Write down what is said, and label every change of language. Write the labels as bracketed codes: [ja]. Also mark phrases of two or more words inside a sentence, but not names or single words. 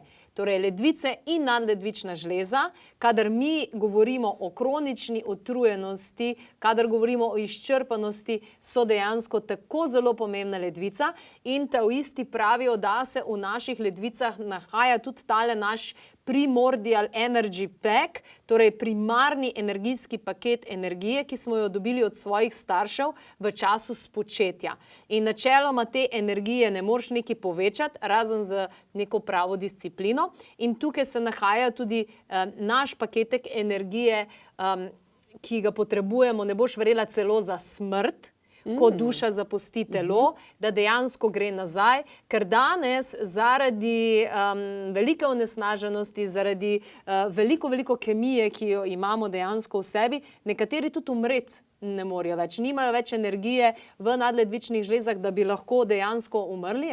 [sl] Torej ledvice in nadledvična žleza, kadar mi govorimo o kronični utrujenosti, kadar govorimo o izčrpanosti, so dejansko tako zelo pomembna ledvica in taoisti pravijo, da se v naših ledvicah nahaja tudi tale naš [en] primordial energy pack, [sl] torej primarni energijski paket energije, ki smo jo dobili od svojih staršev v času spočetja. In načeloma te energije ne moreš nekaj povečati, razen z neko pravo disciplino. In tukaj se nahaja tudi naš paketek energije, ki ga potrebujemo, ne boš verjela, celo za smrt, ko duša zapusti telo, da dejansko gre nazaj, ker danes zaradi velike onesnaženosti, zaradi veliko kemije, ki jo imamo dejansko v sebi, nekateri tudi umreti ne morejo več, nimajo več energije v nadledvičnih žlezah, da bi lahko dejansko umrli.